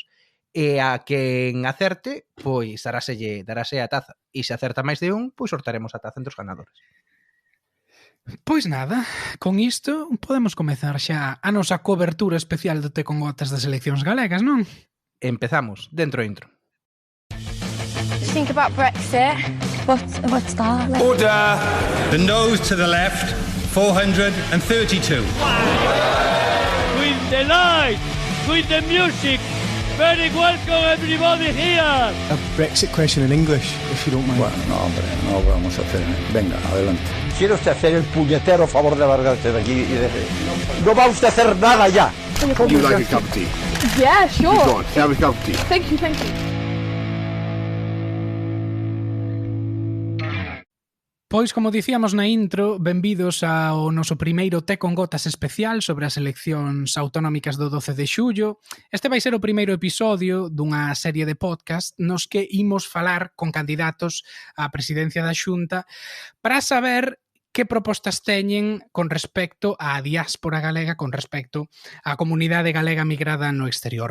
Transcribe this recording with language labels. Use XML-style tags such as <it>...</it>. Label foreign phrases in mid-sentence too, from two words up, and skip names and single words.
<gl>E a quen acerte, pois darase a taza. E se acerta máis de un, pois sortaremos a taza entre os ganadores. Pois nada, con isto podemos comezar xa a nosa cobertura especial do Té con Gotas das eleccións galegas, non? Empezamos, dentro intro.</gl> <en>Think about Brexit. What's that? Order! The nose to the left, 432. With the light, with the music. Very welcome everybody here. A Brexit question in English, if you don't mind.</en> <es>Bueno, no, hombre, no vamos a hacer. Venga, adelante. ¿Quiere usted hacer el puñetero favor de largarse de aquí y de... No va usted a hacer nada ya.</es> <en>You like a cup of tea? Yeah, sure. Go on, have a cup of tea. Thank you.</en> <gl>Pois, como dicíamos na intro, benvidos ao noso primeiro Té con Gotas especial sobre as eleccións autonómicas do 12 de xullo. Este vai ser o primeiro episodio dunha serie de podcast nos que imos falar con candidatos á presidencia da Xunta para saber que propostas teñen con respecto á diáspora galega, con respecto á comunidade galega migrada no exterior.</gl>